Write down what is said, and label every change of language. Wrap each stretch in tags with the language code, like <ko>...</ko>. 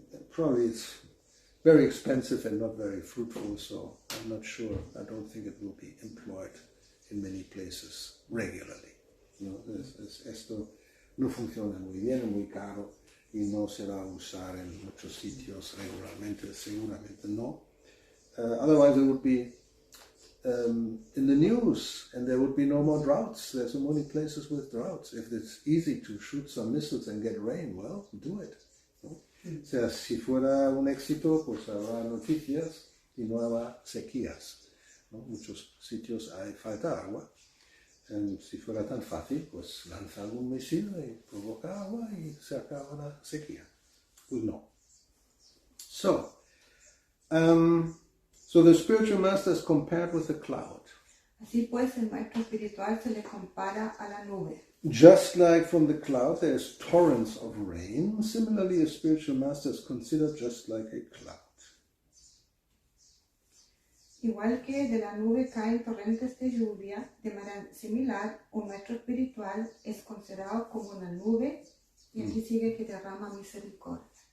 <en>Probably it's very expensive and not very fruitful, so I'm not sure. I don't think it will be employed in many places regularly.</en> <es>Esto no funciona muy bien, es muy caro y no se va a usar en muchos sitios regularmente, seguramente no.</es> <en>Otherwise it would be in the news and there would be no more droughts. There's so many places with droughts. If it's easy to shoot some missiles and get rain, well, do it.</en> <es>¿No? O sea, si fuera un éxito, pues habrá noticias y no habrá sequías, ¿no? Muchos sitios hay falta de agua. Si fuera tan fácil, pues lanza algún misil y provoca agua y se acaba la sequía. Pues no.</es> <en>So the spiritual master is compared with a cloud.</en> <es>Así pues, el maestro espiritual se le compara a la nube.</es> <en>Just like from the cloud there is torrents of rain, similarly a spiritual master is considered just like a cloud.</en> <es>Igual que de la nube caen torrentes de lluvia, de manera similar, un maestro espiritual es considerado como una nube, y aquí sigue que derrama misericordia.</es>